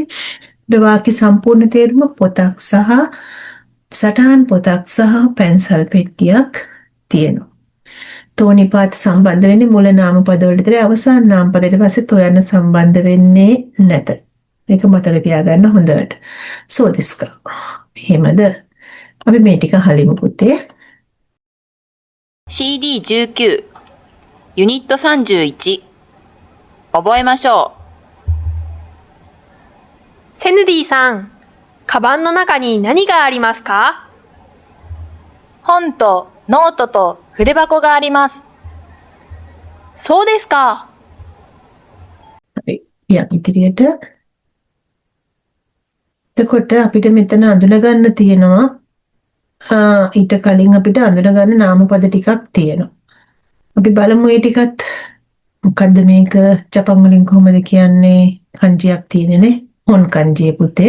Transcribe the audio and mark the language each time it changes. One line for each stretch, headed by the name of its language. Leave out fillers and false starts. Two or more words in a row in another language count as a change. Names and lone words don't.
Sinhala: වාක්‍ය සම්පූර්ණ තේරුම පොතක් සහ සටහන් පොතක් සහ පැන්සල් පෙට්ටියක් තියෙනවා. තෝනිපාත සම්බන්ධ වෙන්නේ මුල නාමපද වලට විතරයි අවසාන නාමපදයට පස්සේ තෝ යන සම්බන්ධ වෙන්නේ නැත. මේක මතක තියාගන්න හොඳට. සෝදිස්කා. එහෙමද? අපි මේ ටික හලිමු පුතේ.
Japanese: CD19 ユニット31覚えましょう。セヌディさん、カバンの中に何がありますか？本とノートと筆箱があります。そうですか。
Sinhala: හරි. යා ඉදිරියට. එතකොට අපිට මෙතන අඳුනගන්න තියෙනවා ඊට කලින් අපිට අඳුනගන්න නාමපද ටිකක් තියෙනවා. අපි බලමු ඒ ටිකත් මොකද්ද මේක ජපන් වලින් කොහොමද කියන්නේ කංජියක් තියෙනනේ හොන් කංජිය පුතේ.